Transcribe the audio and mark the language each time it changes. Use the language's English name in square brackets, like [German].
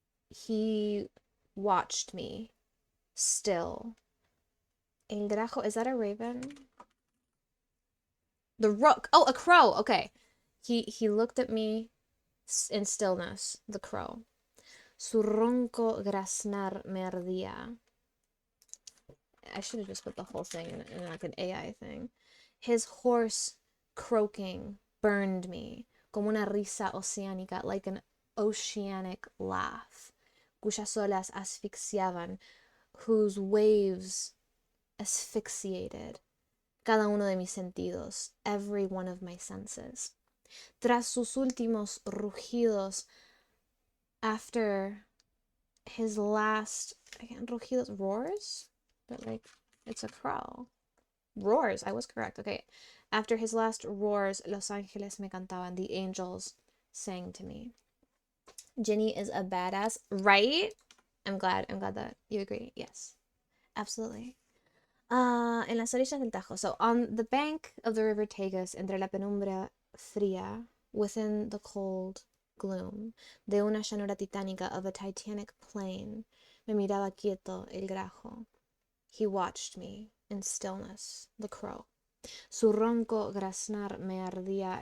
[English] He watched me, still. [Spanish] El grajo, [English] is that a raven? The rook. Oh, a crow. Okay. He looked at me in stillness, the crow. [Spanish] Su ronco graznar me ardía. [English] I should have just put the whole thing in like an AI thing. His hoarse croaking burned me, [Spanish] como una risa oceánica, [English] like an oceanic laugh, [Spanish] cuyas olas asfixiaban, [English] whose waves asphyxiated [Spanish] cada uno de mis sentidos, [English] every one of my senses. [Spanish] Tras sus últimos rugidos, [English] after his last, again, rugidos, roars? But like, it's a crow. Roars, I was correct. Okay. After his last roars, [Spanish] Los Angeles me cantaban. [English] The angels sang to me. Ginny is a badass, right? I'm glad that you agree. Yes, absolutely. [Spanish] En las orillas del Tajo. [English] So on the bank of the river Tagus, [Spanish] entre la penumbra fría, [English] within the cold gloom, [Spanish] de una llanura titánica [English] of a titanic plain, [Spanish] me miraba quieto el grajo. [English] He watched me in stillness, the crow. [Spanish] Su ronco graznar me ardía.